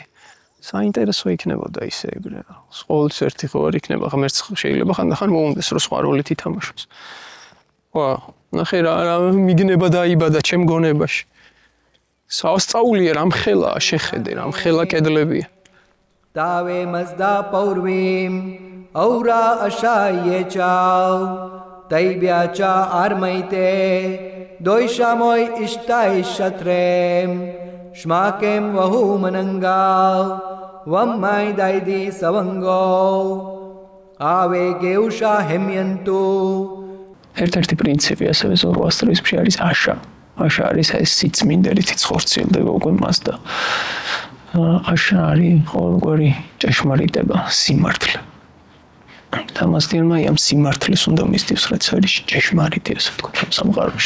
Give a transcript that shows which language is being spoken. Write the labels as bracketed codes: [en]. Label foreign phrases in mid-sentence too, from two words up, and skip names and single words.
[ka] საინტერესო იქნებოდა ისე ეგრე. ყოველთვის ერთი ხო არ იქნება, ღმერთს შეიძლება ხანდახან მოუნდეს, რომ სხვა როლით ითამაშოს. ნახე რა მიგნება დაიბადა ჩემ გონებაში. სასწაულია რამ ხელაა შეხედე, რამ ხელა კედლებია. [ae] Dave mazda paurvim aura ashaye chao Daibyacha armaite doishamoy ishtai shatrem shmakem vahu manangao vammai daidi savango ave geusha hemyantu [ka] ერთ-ერთი პრინციპი ასევე ზოროასტრიზმში არის აშა. აშა არის ეს სიწმინდე, რითიც ხორციელდება უკვე მას და აშა არის ყოველგვარი ჭეშმარიტება, სიმართლე. და მასდიანმა ამ სიმართლეს უნდა მისდევს, რაც არის ჭეშმარიტი, ასე ვთქვათ, ამ სამყაროში.